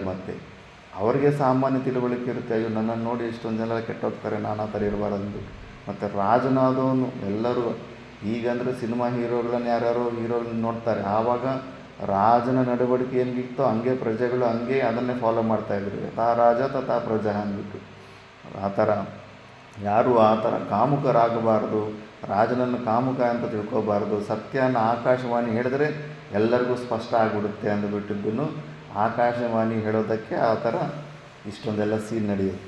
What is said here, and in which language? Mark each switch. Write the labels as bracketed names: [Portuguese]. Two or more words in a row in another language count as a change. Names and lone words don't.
[Kannada] ಮತ್ತು ಅವ್ರಿಗೆ ಸಾಮಾನ್ಯ ತಿಳುವಳಿಕೆ ಇರುತ್ತೆ, ಅಯ್ಯೋ ನನ್ನನ್ನು ನೋಡಿ ಇಷ್ಟೊಂದು ಜನ ಕೆಟ್ಟೋಗ್ತಾರೆ, ನಾನು ಆ ಥರ ಇರಬಾರ್ದು. ಮತ್ತು ರಾಜನಾದವನು ಎಲ್ಲರೂ ಈಗಂದರೆ ಸಿನಿಮಾ ಹೀರೋಗಳನ್ನು ಯಾರ್ಯಾರೋ ಹೀರೋಗಳನ್ನ ನೋಡ್ತಾರೆ. ಆವಾಗ ರಾಜನ ನಡವಳಿಕೆ ಏನಿತ್ತೋ ಹಂಗೆ ಪ್ರಜೆಗಳು ಹಂಗೆ ಅದನ್ನೇ ಫಾಲೋ ಮಾಡ್ತಾಯಿದ್ರು. [Sanskrit] ಯಥಾ ರಾಜ ತಥಾ ಪ್ರಜಾ [Kannada] ಅಂದ್ಬಿಟ್ಟು ಆ ಥರ ಯಾರೂ ಆ ಥರ ಕಾಮುಕರಾಗಬಾರ್ದು. ರಾಜನನ್ನು ಕಾಮುಕ ಅಂತ ತಿಳ್ಕೊಬಾರ್ದು. ಸತ್ಯನ ಆಕಾಶವಾಣಿ ಹೇಳಿದ್ರೆ ಎಲ್ಲರಿಗೂ ಸ್ಪಷ್ಟ ಆಗಿಬಿಡುತ್ತೆ ಅಂದುಬಿಟ್ಟಿದ್ದನ್ನು ಆಕಾಶವಾಣಿ ಹೇಳೋದಕ್ಕೆ ಆ ಥರ ಇಷ್ಟೊಂದೆಲ್ಲ ಸೀನ್ ನಡೆಯುತ್ತೆ.